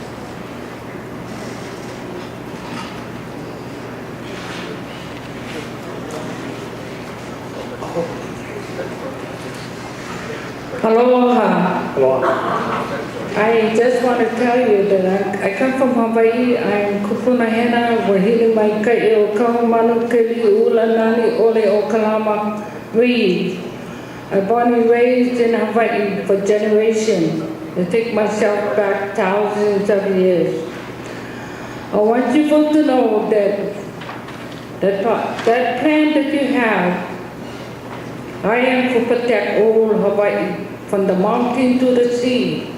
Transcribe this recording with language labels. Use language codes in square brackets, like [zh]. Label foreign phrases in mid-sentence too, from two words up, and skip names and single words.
[en] Aloha. Aloha. I just want to tell you that I come from Hawaii. I'm Kupunahena, Wahili mai kai o Kahumanu Kili Ulanani Ole o Kalama Reed. I born and raised in Hawaii for generations. I take myself back thousands of years. I want you folks to know that plan that you have, I am to protect all Hawaii from the mountain to the sea.